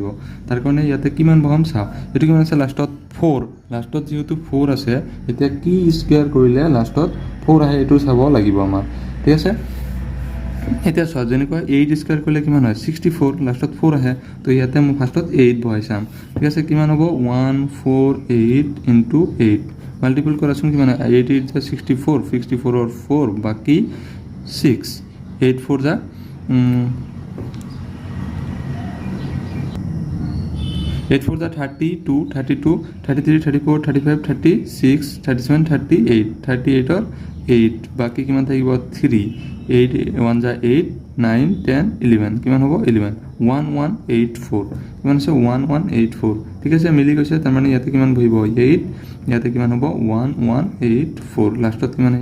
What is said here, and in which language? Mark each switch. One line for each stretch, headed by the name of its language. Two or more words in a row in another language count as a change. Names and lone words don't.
Assamese: তাৰ কাৰণে ইয়াতে কিমান বহাম চাও এটো কিমান আছে লাষ্টত 4 লাষ্টত যেহেতু 4 আছে এতিয়া কি স্কয়াৰ কৰিলে লাষ্টত 4 আহে এটো চাব লাগিব আমাৰ ঠিক আছে এতিয়া চোৱা যেনেকৈ 8 স্কয়াৰ কৰিলে কিমান হয় 64 লাষ্টত 4 আহে তো ইয়াতে মই ফাৰ্ষ্টত 8 বহাই চাম ঠিক আছে কিমান হ'ব 148 * 8 মাল্টিপল কৰাচোন কিমান 8 8 64 64
Hindi: और 4 बाकी 6 8 4 जा 8 4 जा 32 32 33 34 35 36 37 38 38 और 8 बाकी
Assamese: किमान থাকিব 3 8 1 जा 8 9 10 11 কিমান হ'ব 11 1184 কিমান আছে 1184 ঠিক আছে মিলি গৈছে তাৰ মানে ইয়াতে কিমান বহিব 8 ইয়াতে কিমান হ'ব 1184 লাষ্টত কিমান